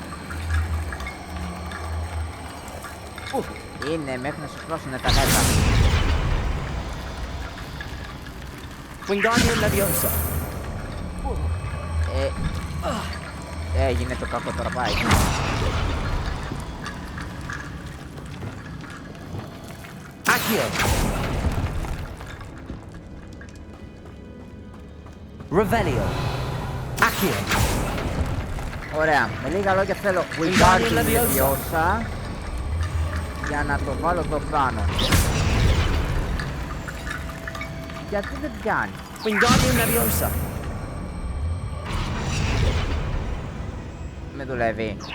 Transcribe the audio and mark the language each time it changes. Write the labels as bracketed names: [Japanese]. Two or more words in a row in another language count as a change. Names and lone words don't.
[Greek] Είναι μέχρι να σου σπρώσουνε τα νεύρα. Wingardium Leviosa. Έγινε το κακό τώρα, πάει. Accio. Revelio. Accio. Ωραία, με λίγα λόγια θέλω Wingardium Leviosa για να το βάλω εδώ πάνω. Γιατί δεν πιάνει. Wingardium Leviosa. Με δουλεύει.